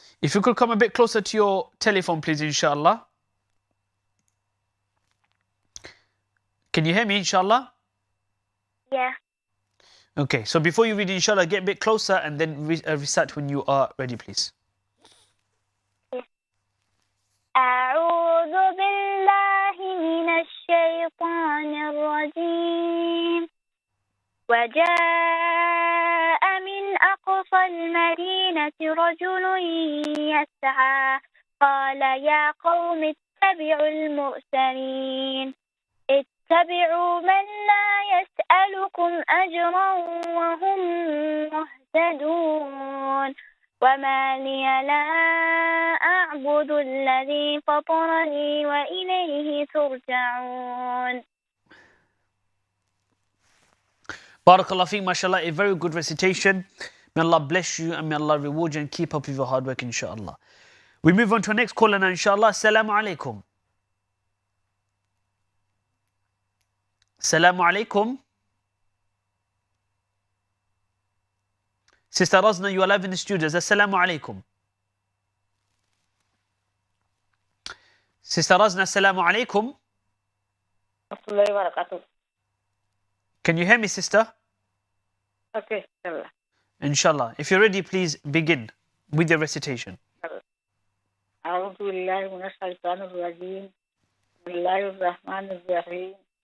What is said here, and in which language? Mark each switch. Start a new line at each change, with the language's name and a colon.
English: If you could come a bit closer to your telephone, please, inshallah. Can you hear me, inshallah? Yeah. Okay, so before you read, inshallah, get a bit closer and then recite when you are ready, please.
Arabic: أعوذ بالله من الشيطان الرجيم وجاء من أقصى المدينة رجل يسعى قال يا قوم اتبعوا المرسلين اتبعوا من لا يسألكم أجرا وهم مهتدون وما لي لا أعبد الذي فطرني وإليه ترجعون.
English: Barakallah feek, mashallah, a very good recitation. May Allah bless you and may Allah reward you and keep up with your hard work, inshallah. We move on to our next caller now, inshallah. Assalamu alaikum. Assalamu alaikum. Sister Razna, you are live in the studios. Assalamu alaikum. Sister Razna, assalamu alaikum. Can you hear me, sister? Okay. Inshallah. If you're ready, please begin with your recitation.
Arabic: أعوذ بالله من الشيطان الرجيم بسم الله الرحمن الرحيم